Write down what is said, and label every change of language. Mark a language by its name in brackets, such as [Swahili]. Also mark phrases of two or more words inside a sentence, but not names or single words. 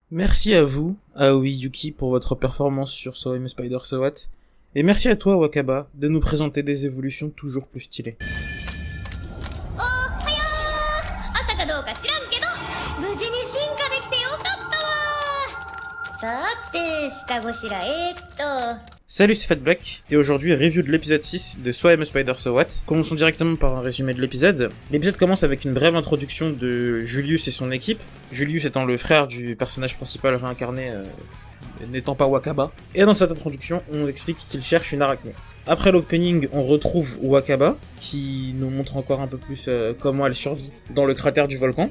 [French] Merci à vous, Aoi Yuki, pour votre performance sur So I'm a Spider So What. Et merci à toi, Wakaba, de nous présenter des évolutions toujours plus stylées. [Japanese] おはよう朝かどうか知らんけど無事に進化できてよかったわさて下ごしら [French] Salut, c'est Fat Black, et aujourd'hui review de l'épisode 6 de So I'm a Spider So What. Commençons directement par un résumé de l'épisode. L'épisode commence avec une brève introduction de Julius et son équipe, Julius étant le frère du personnage principal réincarné, n'étant pas Wakaba. Et dans cette introduction, on nous explique qu'il cherche une arachné. Après l'opening, on retrouve Wakaba, qui nous montre encore un peu plus comment elle survit dans le cratère du volcan.